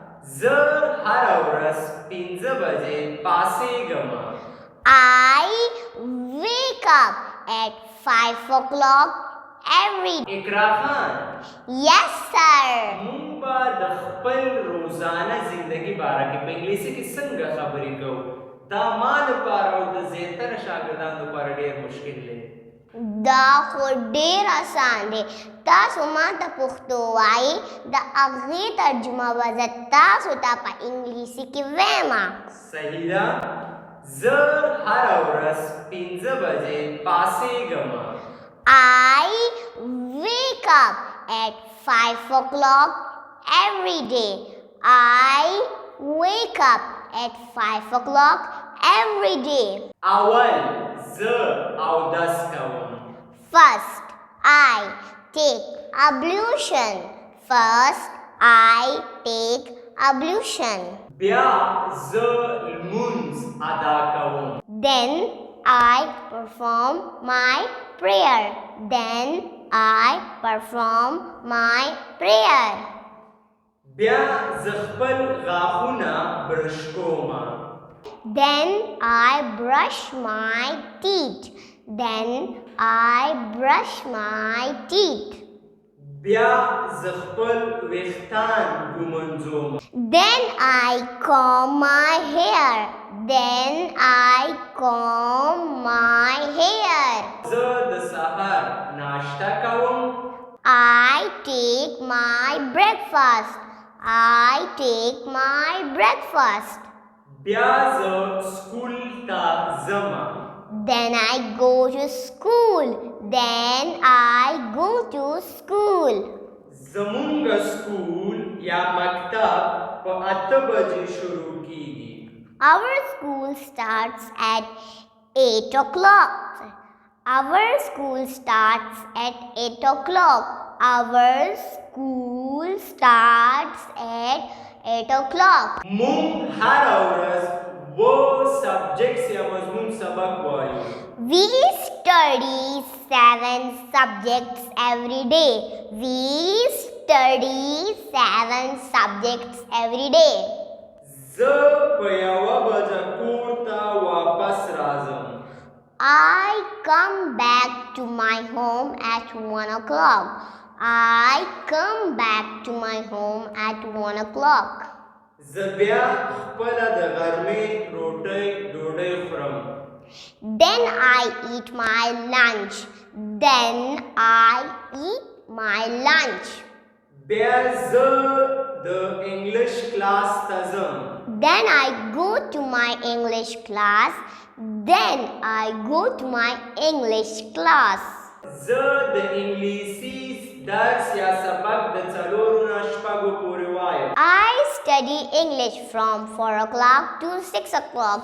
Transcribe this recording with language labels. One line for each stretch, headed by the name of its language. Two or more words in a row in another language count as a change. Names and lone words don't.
Pashto: زه هره ورځ 5 بجې پاڅېږم.
English: I wake up at 5 o'clock every day.
Pashto: اقرا خان
English: Yes, sir.
Pashto: مونږ به د خپل روزانه زندگی باره کې په انګلیسي کې څنګه خبرې کوو. دا ما لپاره او د زیاتره شاګردانو لپاره ډېر مشکل دی. دا خو ډېر آسان دی. تاسو ما ته پښتو وایي، د هغې ترجمه به زه تاسو ته په انګلیسي کې وایم. صحیح ده. زه هره ورځ 5 بجې پاڅېږم.
English: I wake up at 5 o'clock every day. I wake up at 5 o'clock every day.
Pashto: اول زه اودس کوم.
English: First, I take ablution. First, I take ablution.
Pashto: بیا زه لمونځ ادا کوم.
English: Then I perform my prayer. Then I perform my prayer.
Pashto: بیا زه خپل غاښونه برش کوم.
English: Then I brush my teeth. Then I brush my teeth.
Pashto: بیا زه خپل ویښتان ږمنځوم.
English: Then I comb my hair. Then I comb my hair.
Pashto: زه د سهار ناشته کوم.
English: I take my breakfast. I take my breakfast.
Pashto: بیا زه سکول ته ځم.
English: Then I go to school. Then I go to school.
Pashto: زمونږ سکول یا مکتب په 8 بجې شروع کیږي.
English: Our school starts at 8 o'clock. Our school starts at 8 o'clock. Our school starts at 8 o'clock.
Pashto: مونږ هره ورځ و سبجیکټس یا مضمون سبق وایو.
English: We study 7 subjects every day. We study 7 subjects every day.
Pashto: زه په 1 بجه کور ته واپس راځم.
English: I come back to my home at 1 o'clock. I come back to my home at 1 o'clock.
Pashto: زه بیا خپله د غرمې ډوډۍ خورم.
English: Then I eat my lunch. Then I eat my lunch.
Pashto: بیا زه د انګلش کلاس ته ځم.
English: Then I go to my English class. Then I go to my English class.
Pashto: زه د انګلیسي درس یا سبق د 4 نه 6 پورې وایم.
English: I study English from 4 o'clock to 6 o'clock.